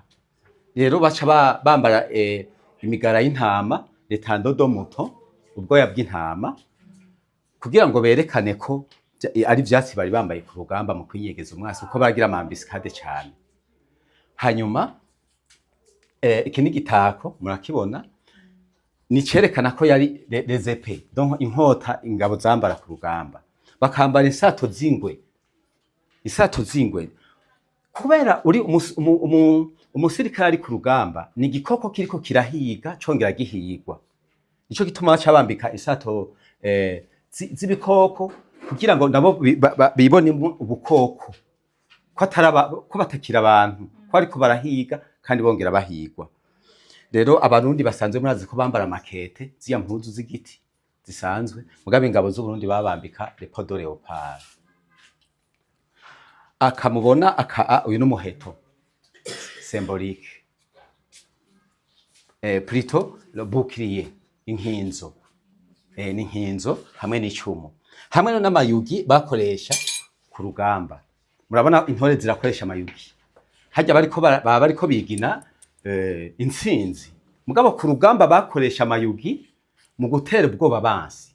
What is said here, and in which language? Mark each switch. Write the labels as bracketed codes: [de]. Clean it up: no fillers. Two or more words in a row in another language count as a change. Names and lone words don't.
[rn] Rero baca bambara imigara y'intama Tandodomoto, ubwoya bw'intama, kugira ngo berekane ko ari vyatsi bari bambaye ku rugamba mu kwinyegeza umwansi, uko bagira amambiskade cyane. Hanyuma iki ni gitako murakibona, ni cerekana ko yari [fr] les épées, [rn] donc inkota ingabo zambara ku rugamba. Bakambara isato zingwe, kubera uri umusirikare ari ku rugamba, ni igikoko kiriko kirahiga congera gihigwa. Nico gituma baca bambika isato z'ibikoko, kugira ngo nabo bibone ubukoko, ko batakira abantu, ko ariko barahiga kandi bongera bahigwa. Rero abarundi basanzwe murazi ko bambara makete ziya mpuzu z'igiti zisanzwe, mugabe ingabo z'u Burundi babambika [fr] le peau de léopard. [rn] Akamubona uyu n'umuheto symbolique, [fr] plutôt le bouclier, [rn] inkinzo, n'inkinzo hamwe n'icumu, hamwe n'amayugi bakoresha ku rugamba. Murabona intore zirakoresha amayugi, hajya bariko bigina intsinzi. Mugabo ku rugamba bakoresha amayugi mu gutera ubwoba bansi.